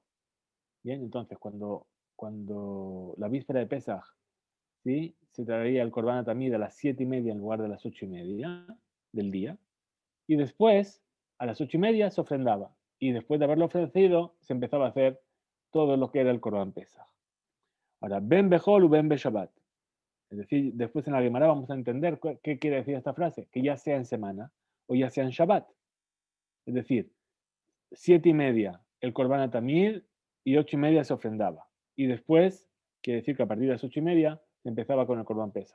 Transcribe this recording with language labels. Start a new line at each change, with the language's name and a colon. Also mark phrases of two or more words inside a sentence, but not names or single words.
Spanish: Bien, entonces cuando la víspera de Pesaj, ¿sí? Se traía el
Hebrew: קרבן תמיד
Spanish: a las 7:30 en lugar de las 8:30 del día. Y después, a las 8:30 se ofrendaba. Y después de haberlo ofrecido, se empezaba a hacer todo lo que era el
Hebrew: קרבן פסח.
Spanish: Ahora,
Hebrew: בין בחול ובין שבת.
Spanish: Es decir, después en la Gemara vamos a entender qué quiere decir esta frase, que ya sea en semana o ya sea en Shabbat. Es decir, 7:30 el
Hebrew: קרבן התמיד
Spanish: y 8:30 se ofrendaba. Y después, quiere decir que a partir de las 8:30 se empezaba con el
Hebrew: קרבן פסח.